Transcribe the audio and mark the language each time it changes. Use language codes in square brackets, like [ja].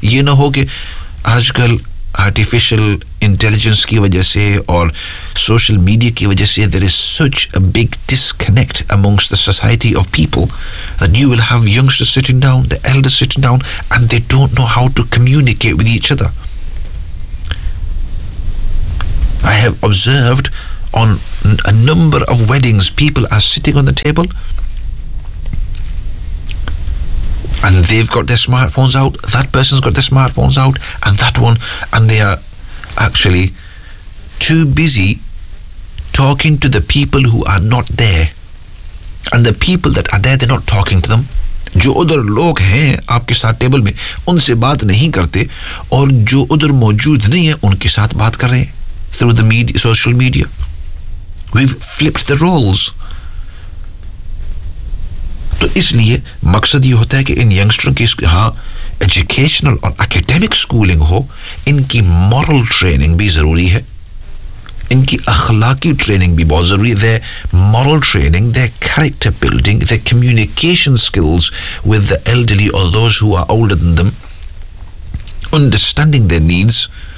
[hi] ये ना हो कि आजकल आर्टिफिशियल इंटेलिजेंस की वजह से [en] और social media की वजह से there is such a big disconnect amongst the society of people that you will have youngster sitting down, the elder sitting down and they don't know how to communicate with each other. I have observed on a number of weddings people are sitting on the table and they've got their smartphones out, that person's got their smartphones out, and that one, and they are actually too busy talking to the people who are not there, and the people that are there, they're not talking to them. [hi] जो उधर लोग हैं आपके साथ table में उनसे बात नहीं करते, और जो उधर मौजूद नहीं है उनके साथ बात कर रहे हैं [en] through the media, social media. We've flipped the roles. [hi] तो इसलिए मकसद ये होता है कि इन यंगस्टरों की यहाँ एजुकेशनल और एकेडमिक स्कूलिंग हो, इनकी मॉरल ट्रेनिंग भी ज़रूरी है, इनकी अखलाकी ट्रेनिंग भी बहुत ज़रूरी है, moral training, [en] they character building, they communication skills with the elderly [hi] और [en] those who are older than them, understanding their needs,